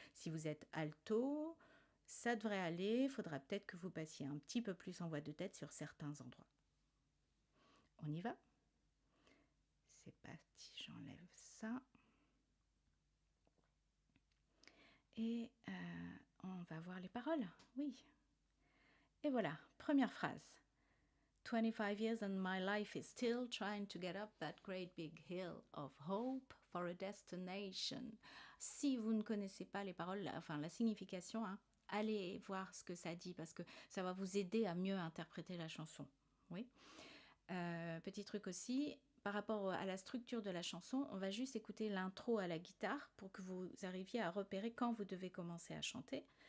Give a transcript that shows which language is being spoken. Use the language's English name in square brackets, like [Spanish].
[French] Si vous êtes alto, ça devrait aller. Il faudra peut-être que vous passiez un petit peu plus en voix de tête sur certains endroits. On y va? C'est parti, j'enlève ça. Et on va voir les paroles. Oui. Et voilà, première phrase. [English] 25 years and my life is still trying to get up that great big hill of hope for a destination. [French] Si vous ne connaissez pas les paroles, enfin la signification, allez voir ce que ça dit parce que ça va vous aider à mieux interpréter la chanson. Oui. Petit truc aussi, par rapport à la structure de la chanson, on va juste écouter l'intro à la guitare pour que vous arriviez à repérer quand vous devez commencer à chanter.